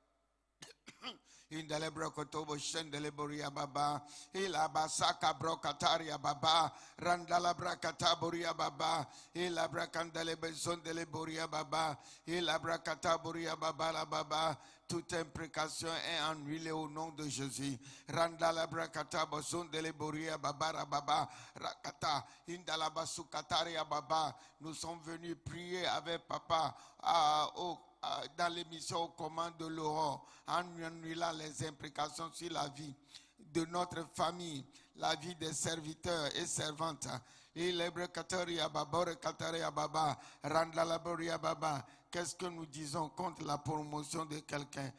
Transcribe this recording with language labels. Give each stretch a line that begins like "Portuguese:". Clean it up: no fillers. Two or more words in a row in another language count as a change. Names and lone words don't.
French: Indele brokotobo shendele boria baba, ilabasaka brokataria baba, randala brakata boria baba, ilabrakandele bezondele boria baba, ilabrakata boria baba la baba. Toute imprécation est annulée au nom de Jésus. Randala brakata bozondele boria baba baba, rakata indala basukataria baba. Nous sommes venus prier avec papa dans l'émission aux commandes de Laurent, en annulant les implications sur la vie de notre famille, la vie des serviteurs et servantes. Qu'est-ce que nous disons contre la promotion de quelqu'un?